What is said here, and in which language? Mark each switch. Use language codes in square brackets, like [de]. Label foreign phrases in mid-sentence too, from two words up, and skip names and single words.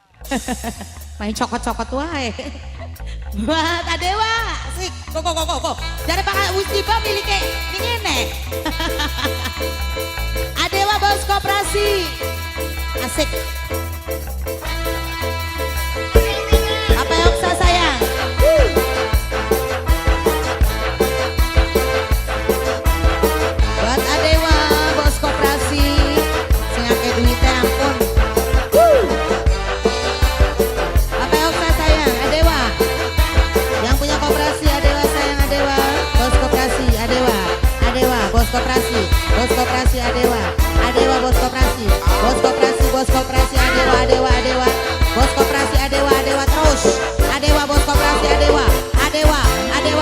[jv] Main cokot-cokot wae. Buat Adewa, sik, kok. Jadi bakal Ustiba miliknya ngene. [id] Adewa bos koperasi. Asik. Apa yang saya sayang? [jv] Buat Adewa [id] bos koperasi, [jv] sing akeh duitnya ampun. [id] Apa yang saya sayang? Adewa. Yang punya koperasi Adewa sayang Adewa. Bos koperasi Adewa. Adewa bos koperasi. Bos koperasi Adewa. Adewa bos koperasi. Bos koperasi Adewa. Adewa. Bos koperasi Adewa terus. Adewa bos koperasi Adewa. Adewa.